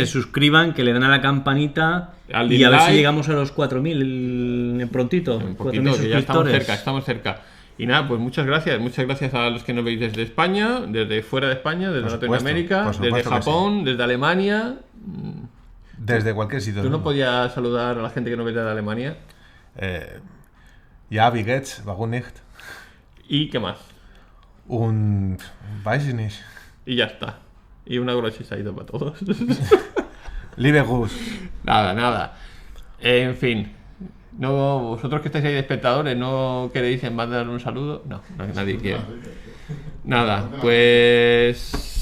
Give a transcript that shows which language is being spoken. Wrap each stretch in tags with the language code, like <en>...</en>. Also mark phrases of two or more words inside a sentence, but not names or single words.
<es>se suscriban, que le den a la campanita y a ver si llegamos a los 4.000 prontito. Un poquito, que ya estamos cerca. Y nada, pues muchas gracias a los que nos veis desde España, desde fuera de España, desde Latinoamérica, desde Japón, desde Alemania. Desde cualquier sitio. ¿Tú no podías saludar a la gente que nos ve desde Alemania?</es> <de>Ja, wie geht's? Warum nicht?</de> <es>¿Y qué más?</es> <de>Weiß ich nicht.</de> <es>Y ya está. Y una grossisaida para todos.</es> <de>Liebe Gruß.</de> <es>Nada. En fin. No, vosotros que estáis ahí de espectadores, ¿no queréis mandar un saludo? No, nadie quiere. Nada, pues...</es>